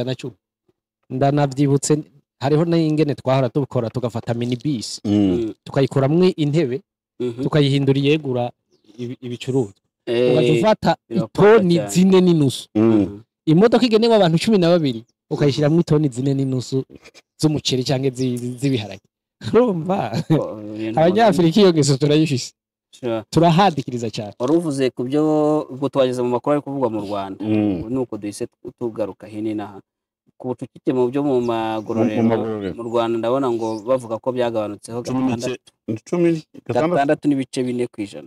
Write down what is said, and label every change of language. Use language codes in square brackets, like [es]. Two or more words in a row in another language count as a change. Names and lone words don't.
[rn] naco ndanavyibutse hariho n'ingene twahora tubikora tugafata minibus tukayikoramwe intebe tukayihindura yegura ibicuruzwa ugafata itoni 4 n'inusu imodoka igenewe abantu 12 ukayishyiramo itoni 4.5 z'umuceri cyangwa z'ibiharage urumva abanyafurika iyo ngeso turayifise turahadikiriza cyane [rw] wari uvuze ku byo ubwo twageze mu makuru ari kuvugwa mu Rwanda nuko duhise tugaruka hino naha ku bucucike mu byo mu magororero mu Rwanda ndabona ngo bavuga ko byagabanutseho 6 n'ibice 4%.